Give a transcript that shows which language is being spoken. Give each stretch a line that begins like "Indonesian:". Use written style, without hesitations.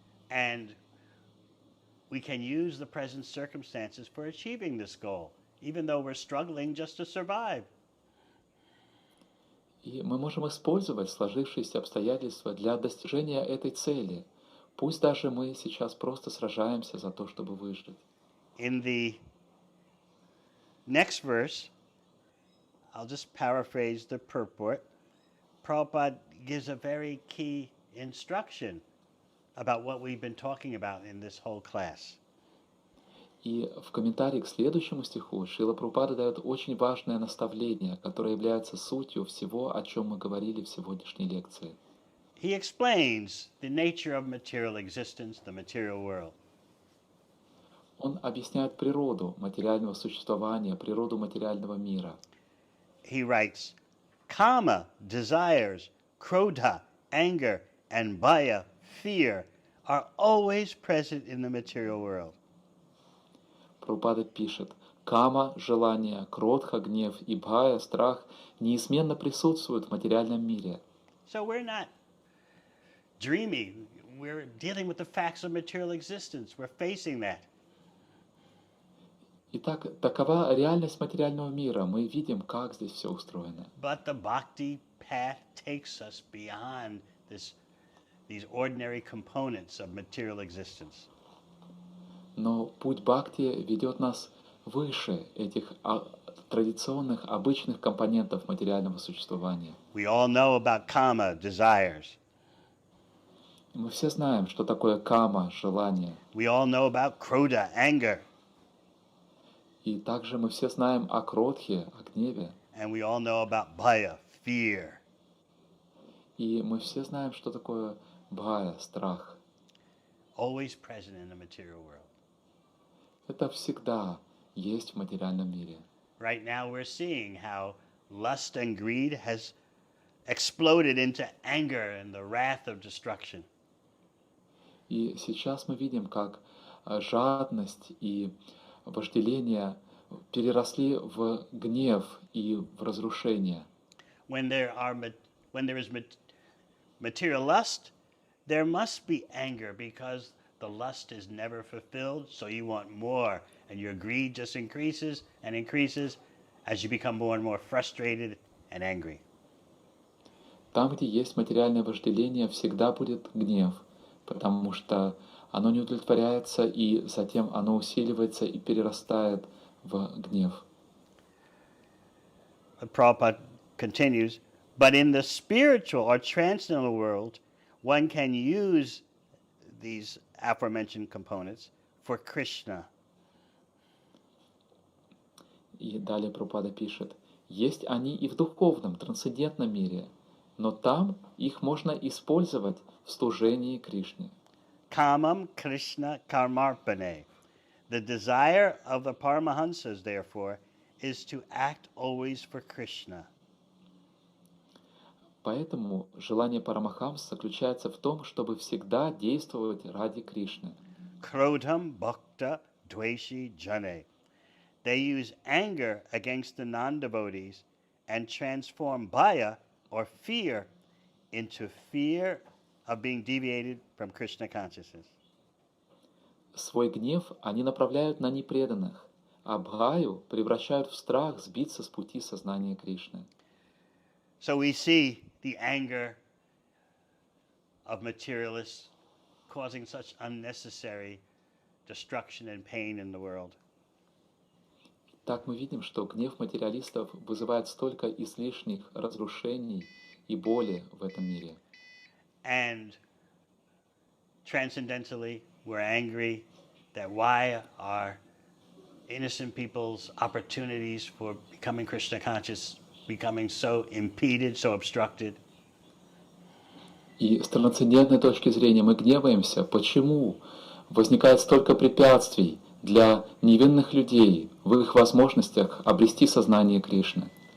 English: And we can use the present circumstances for achieving this goal, even though we're struggling just to survive.
Russian: И мы можем использовать сложившиеся обстоятельства для достижения этой цели. Пусть даже мы сейчас просто сражаемся за то, чтобы выжить.
English: In the next verse, I'll just paraphrase the purport. Prabhupada gives a very key instruction about what we've been talking about in this whole class.
Russian: И в комментарии к следующему стиху Шрила Прабхупада дает очень важное наставление, которое является сутью всего, о чем мы говорили в сегодняшней лекции.
English: He explains the nature of material existence, the material world.
Russian: Он объясняет природу материального существования, природу материального мира.
English: He writes, Kama, desires, krodha, anger, and bhaya, fear, are always present in the material world.
Russian: Прабхупада пишет, кама, желание, кротха, гнев и бхая, страх неизменно присутствуют в материальном мире.
English: So we're not dreaming. We're dealing with the facts of material existence. We're facing that.
Russian: Итак, такова реальность материального мира. Мы видим, как здесь все устроено.
English: But the bhakti path takes us beyond these ordinary components of material existence.
Russian: Но путь бхакти ведет нас выше этих традиционных, обычных компонентов материального существования.
English: We all know about kama, desires.
Russian: Мы все знаем, что такое кама, желание.
English: We all know about krodha, anger.
Russian: И также мы все знаем о кротхе, о гневе.
English: And we all know about bhaya, fear.
Russian: И мы все знаем, что такое бхая, страх.
English: Always present in the material world.
Russian: Это всегда есть в материальном мире.
English: Right now we're seeing how lust and greed has exploded into anger and the wrath of destruction.
Russian: И сейчас мы видим, как жадность и вожделение переросли в гнев и в разрушение.
English: When there is material lust, there must be anger because the lust is never fulfilled, so you want more, and your greed just increases and increases as you become more and more frustrated and angry.
Russian: Там, где есть материальное вожделение, всегда будет гнев, потому что оно не удовлетворяется, и затем оно усиливается и перерастает в гнев.
English: Prabhupada continues, but in the spiritual or transcendental world, one can use these aforementioned components for Krishna.
Russian: И далее Прабхупада пишет, есть они и в духовном, трансцендентном мире, но там их можно использовать в служении Кришне.
Sanskrit: Kamam Krishna Karmarpane.
English: The desire of the Paramahansas, therefore, is to act always for Krishna.
Russian: Поэтому желание Парамахамс заключается в том, чтобы всегда действовать ради Кришны.
Sanskrit: Krodham Bhakta Dveshi Jane.
English: They use anger against the non-devotees and transform bhaya, or fear, into fear of being deviated from Krishna consciousness.
Russian: Свой гнев они направляют на непреданных, а бхаю превращают в страх сбиться с пути сознания Кришны.
English: So we see the anger of materialists causing such unnecessary destruction and pain in the world.
Russian: Так мы видим, что гнев материалистов вызывает столько излишних разрушений и боли в этом мире.
English: And transcendentally, we're angry that why are innocent people's opportunities for becoming Krishna conscious becoming so impeded, so obstructed?
Russian: И с трансцендентной точки зрения мы гневаемся, почему возникает столько препятствий для невинных людей в их возможностях обрести сознание Кришны.